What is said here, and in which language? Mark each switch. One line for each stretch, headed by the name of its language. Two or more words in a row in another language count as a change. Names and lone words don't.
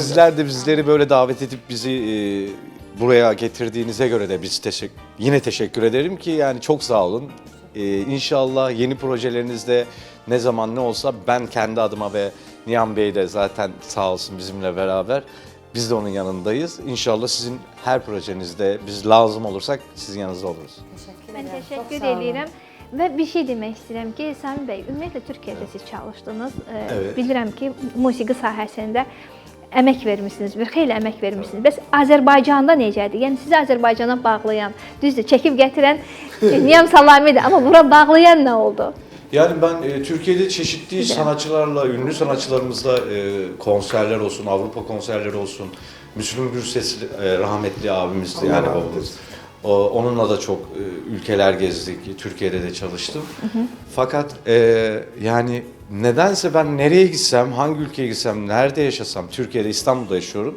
Turkish: Sizler de bizleri böyle davet edip bizi buraya getirdiğinize göre de biz yine teşekkür ederim ki yani çok sağ olun. İnşallah yeni projelerinizde ne zaman ne olsa ben kendi adıma ve Nihan Bey de zaten sağ olsun bizimle beraber. Biz de onun yanındayız. İnşallah sizin her projenizde biz lazım olursak sizin yanınızda oluruz.
Azerbaijani: Mən təşəkkür edirəm. Və bir şey demək istəyirəm ki, Sami bəy, ümumiyyətlə Türkiyədə siz çalışdınız.
Turkish: Evet.
Azerbaijani: Bilirəm ki, musiqi sahəsində əmək vermisiniz, bir xeyli əmək vermisiniz. Bəs Azərbaycanda necədir? Yəni sizi Azərbaycana bağlayan, düzdür, çəkib gətirən Niyam Salami'dir, amma bura bağlayan nə oldu?
Turkish: Yani ben Türkiye'de çeşitli sanatçılarla, ünlü sanatçılarımızla konserler olsun, Avrupa konserleri olsun. Müslüm Gürses rahmetli abimizdi yani babamız. Onunla da çok ülkeler gezdik, Türkiye'de de çalıştım. Fakat yani nedense ben nereye gitsem, hangi ülkeye gitsem, nerede yaşasam, Türkiye'de, İstanbul'da yaşıyorum.